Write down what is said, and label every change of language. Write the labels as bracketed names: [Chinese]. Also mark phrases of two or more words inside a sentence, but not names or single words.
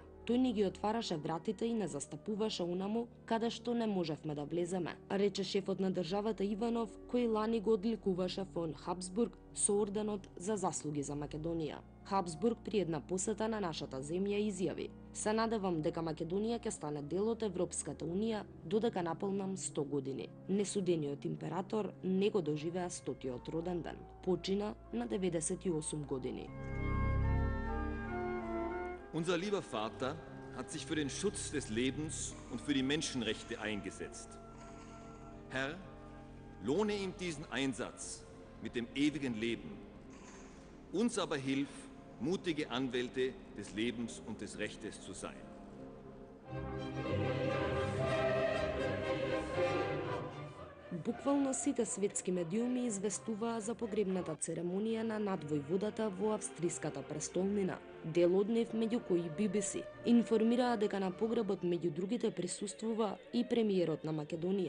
[Macedonian] Тој ни ги отвараше вратите и не застапуваше онаму каде што не можевме да влеземе, рече шефот на државата Иванов, кој лани го одликуваше фон Хабсбург со орденот за заслуги за Македонија. Хабсбург при една посета на нашата земја изјави: "Се надевам дека Македонија ќе стане дел од Европската унија додека наполнам 100 години." Несудениот император не го доживеа 100-тиот роден ден. Почина на 98 години. [German] Unser lieber Vater hat sich für den Schutz des Lebens und für die Menschenrechte eingesetzt. Herr, lohne ihm diesen Einsatz mit dem ewigen Leben. Uns aber hilf, mutige Anwälte des Lebens und des Rechtes zu sein. [Macedonian] Буквално сите светски медиуми известуваа за погребната церемонија на надвојводата во австриската престолнина. Дел од нив, меѓу кои BBC, информираа дека на погребот меѓу другите присуствува и премиерот на Македонија.